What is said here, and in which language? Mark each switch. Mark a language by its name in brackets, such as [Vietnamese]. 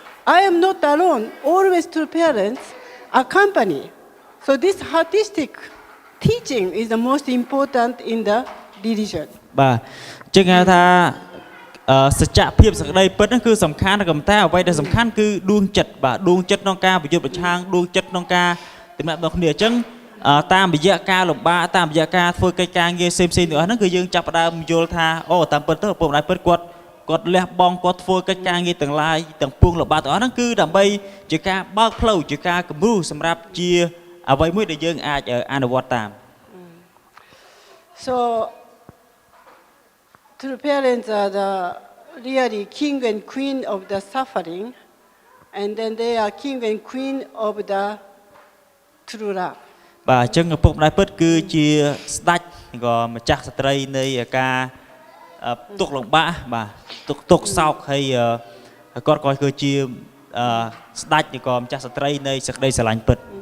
[English] I am not alone, always true parents accompany. So this artistic teaching is the most important in the religion. [Khmer] បាទចឹងហៅថាសច្ចភាពសក្តីពិតហ្នឹងគឺសំខាន់តែអ្វីដែលសំខាន់គឺដួងចិត្តបាទដួងចិត្តក្នុងការប្រយុទ្ធប្រឆាំងដួងចិត្តក្នុងការទំនាក់ទំនងគ្នាអញ្ចឹងតាមរយៈការលំបាកតាមរយៈការធ្វើកិច្ចការងារផ្សេងទាំងអស់ហ្នឹងគឺយើងចាប់ផ្ដើមយល់ថាអូតាមពិតទៅឪពុកម្ដាយពិតគាត់លះបង់គាត់ធ្វើកិច្ចការងារទាំងឡាយទាំងពួងលំបាកទាំងអស់ហ្នឹងគឺដើម្បីជាការបើកផ្លូវជាការគំរូសម្រាប់ជាអ្វីមួយដែលយើងអាចអនុវត្តតាម [English] So true parents are the really king and queen of the suffering, and then they are king and queen of the true love. [Khmer] បាទអញ្ចឹងឪពុកម្ដាយពិតគឺជាស្ដេចក៏ម្ចាស់ស្ត្រីនៃការទុកលំបាកបាទទុកសោកហើយគាត់ក៏គឺជាស្ដេចក៏ម្ចាស់ស្ត្រីនៃសេចក្តីស្រឡាញ់ពិត